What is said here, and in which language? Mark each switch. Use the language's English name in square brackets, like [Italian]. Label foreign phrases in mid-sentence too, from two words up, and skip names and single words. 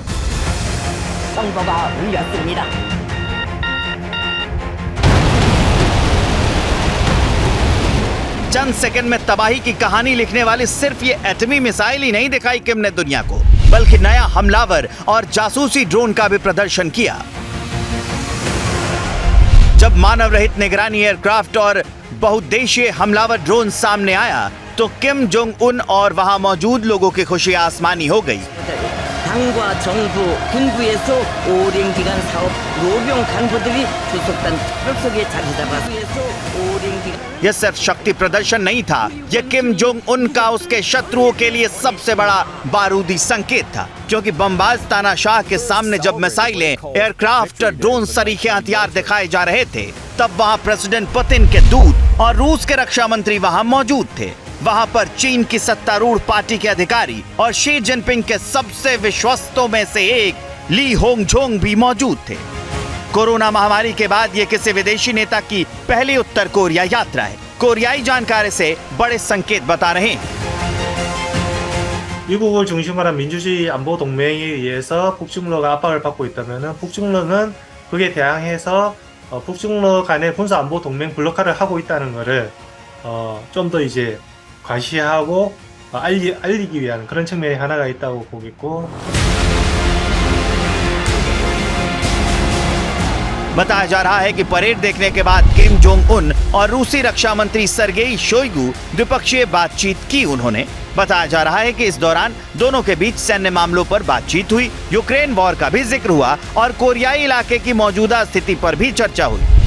[Hindi] चंद सेकंड में तबाही की कहानी लिखने वाली सिर्फ ये एटमी मिसाइल ही नहीं दिखाई किम ने दुनिया को, बल्कि नया हमलावर और जासूसी ड्रोन का भी प्रदर्शन किया। जब मानव रहित निगरानी एयरक्राफ्ट और बहुउद्देशीय हमलावर ड्रोन सामने आया, तो किम जोंग उन और वहां मौजूद लोगों की खुशी आसमानी हो गई। [Korean] 당과 정부, 군부에서 오랜 기간 사업 노병 간부들이 주석단 트럭석에 자리 잡아서 오랜 기간 [Hindi] यह सिर्फ शक्ति प्रदर्शन नहीं था, यह किम जोंग उन का उसके शत्रुओं के लिए सबसे बड़ा बारूदी संकेत था, क्योंकि बमबाज तानाशाह के सामने जब मिसाइलें, एयरक्राफ्ट, ड्रोन सरीखे हथियार दिखाए जा रहे थे, तब वहां प्रेसिडेंट पुतिन के दूत और रूस के रक्षा मंत्री वहां मौजूद थे। वहां पर चीन की सत्तारूढ़ पार्टी के अधिकारी और शी जिनपिंग के सबसे विश्वस्तों में से एक ली होंगझोंग भी मौजूद थे। कोरोना महामारी के बाद ये किसी विदेशी नेता की पहली उत्तर कोरिया यात्रा है। कोरियाई जानकारी से बड़े संकेत बता रहे हैं। [Korean] 미국을 중심으로 한 민주주의 안보 동맹에 의해서 북중러가 압박을 받고 있다면은 북중러는 그에 대항해서 북중러 간의 군사 안보 동맹 블록화를 하고 있다는 것을 좀 더 이제 과시하고 알리기 위한 그런 측면이 하나가 있다고 보겠고 [Hindi] बताया जा रहा है कि परेड देखने के बाद किम जोंग उन और रूसी रक्षा मंत्री सर्गेई शोइगु द्विपक्षीय बातचीत की उन्होंने। बताया जा रहा है कि इस दौरान दोनों के बीच सैन्य मामलों पर बातचीत हुई, यूक्रेन वॉर का भी जिक्र हुआ और कोरियाई इलाके की मौजूदा स्थिति पर भी चर्चा हुई।